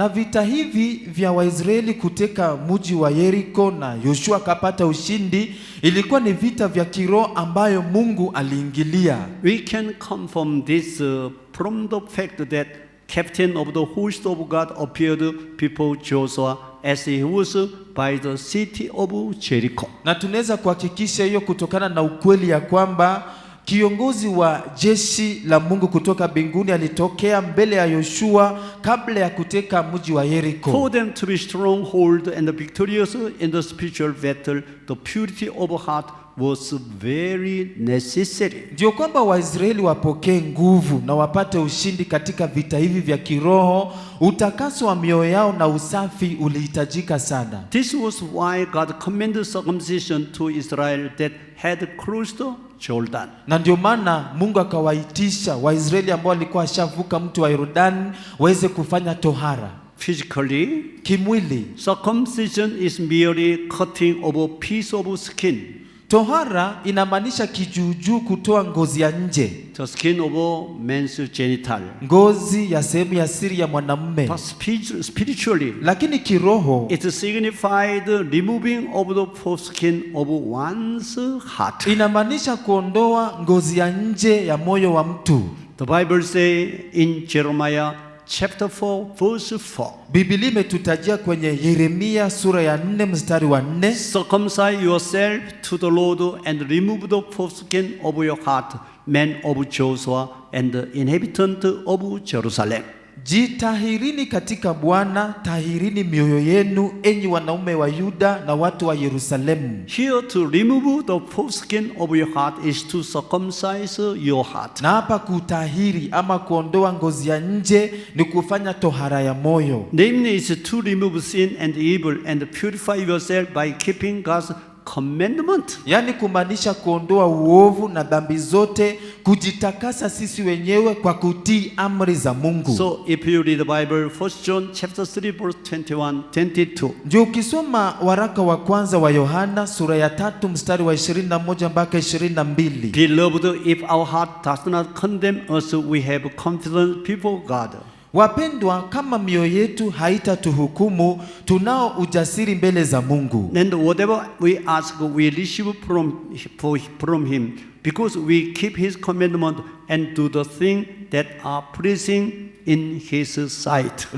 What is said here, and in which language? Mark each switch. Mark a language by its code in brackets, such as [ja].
[sw] Na vita hivi vya Waisraeli kuteka mji wa Yeriko na Yoshua akapata ushindi, ilikuwa ni vita vya kiroho ambayo Mungu aliingilia. [en] We can confirm this from the fact that captain of the host of God appeared before Joshua as he was by the city of Jericho. [sw] Na tunaweza kuhakikisha hiyo kutokana na ukweli ya kwamba kiongozi wa jeshi la Mungu kutoka mbinguni alitokea mbele ya Yoshua kabla ya kuteka mji wa Yeriko. [en] For them to be stronghold and victorious in the spiritual battle, the purity of heart was very necessary. [sw] Ndio kwamba Waisraeli wapokee nguvu na wapate ushindi katika vita hivi vya kiroho, utakaso wa mioyo yao na usafi ulihitajika sana. [en] This was why God commanded circumcision to Israel that had crossed Jordan. [sw] Na ndio maana Mungu akawaitisha Waisraeli ambao walikuwa washavuka mto wa Yordani waweze kufanya tohara. [en] Physically, [sw] kimwili, [en] circumcision is merely cutting of a piece of skin. [sw] Tohara inamaanisha kijuujuu kutoa ngozi ya nje. [en] The skin of a man's genital. [sw] Ngozi ya sehemu ya siri ya mwanamume. [en] But spiritually, [sw] lakini kiroho, [en] it signified removing of the foreskin of one's heart. [sw] Inamaanisha kuondoa ngozi ya nje ya moyo wa mtu. [en] The Bible says in Jeremiah chapter 4 verse 4. [sw] Biblia imetutajia kwenye Yeremia sura ya 4 mstari wa 4. [en] Circumcise yourself to the Lord and remove the foreskin of your heart, men of Joshua and the inhabitant of Jerusalem. [sw] Jitahirini katika Bwana, tahirini mioyo yenu enyi wanaume wa Yuda na watu wa Yerusalemu. [en] Here to remove the foreskin of your heart is to circumcise your heart. [sw] Na hapa kutahiri ama kuondoa ngozi ya nje ni kufanya tohara ya moyo. [en] Namely is to remove sin and evil and purify yourself by keeping God's commandment. [sw] Yani kumaanisha kuondoa uovu na dhambi zote, kujitakasa sisi wenyewe kwa kutii amri za Mungu. [en] So if you read the Bible, 1 John chapter 3 verse 21, 22. [sw] Ndio ukisoma waraka wa kwanza wa Yohana sura ya 3 mstari wa 21 mpaka 22. [en] Beloved, if our heart does not condemn us, we have confidence before God. [sw] Wapendwa, kama mioyo yetu haitatuhukumu, tunao ujasiri mbele za Mungu. [en] And whatever we ask, we receive from him, because we keep his commandment and do the thing that are pleasing in his sight.